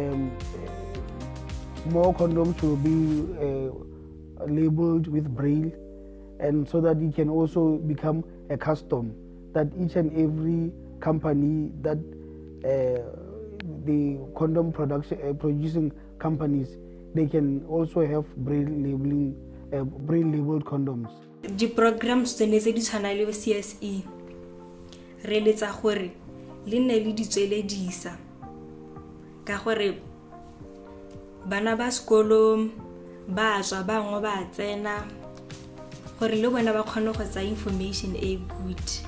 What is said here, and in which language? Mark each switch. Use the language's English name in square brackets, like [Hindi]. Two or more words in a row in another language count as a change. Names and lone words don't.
[English] more condoms will be labeled with braille, and so that it can also become a custom that each and every company that the condom producing companies, they can also have braille labeled condoms. The programs [Tswana] tse ne di tshwana le CSE re letsa gore le ne le di tsweledisa ka gore bana ba sekolo ba tswa bangwe ba tsena gore le bona ba khone go tsa information e good.